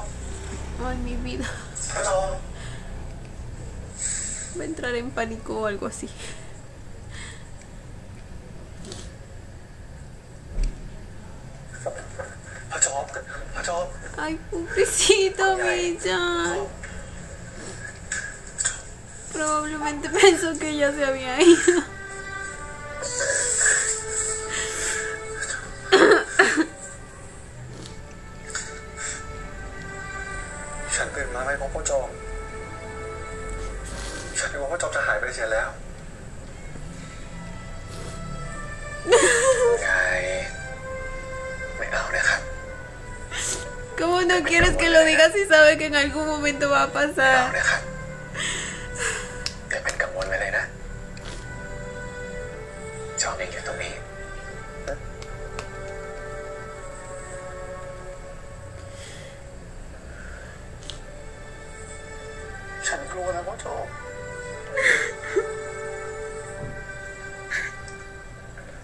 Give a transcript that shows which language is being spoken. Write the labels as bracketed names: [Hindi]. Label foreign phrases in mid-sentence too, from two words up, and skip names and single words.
[Spanish] ay, mi vida, [Thai] พ่อจอม [Spanish] va a entrar en pánico o algo así. [Thai] พ่อจอมพ่อจอม [Spanish] Ay, pobrecito, mi John. Probablemente pensó que ya se había ido. [Thai] ฉันตื่นมาไม่พบพ่อจอมฉันนึกว่าพ่อจอมจะหายไปเสียแล้วไงไม่เอานะครับ [Spanish] ¿Cómo no quieres que lo digas si sabe que en algún momento va a [Thai] ไม่เอา [Spanish] pasar? [Thai] นะครับอย่าเป็นกังวลไปเลยนะจอมยังอยู่ตรงนี้ฉันกลัวนะพ่อจอม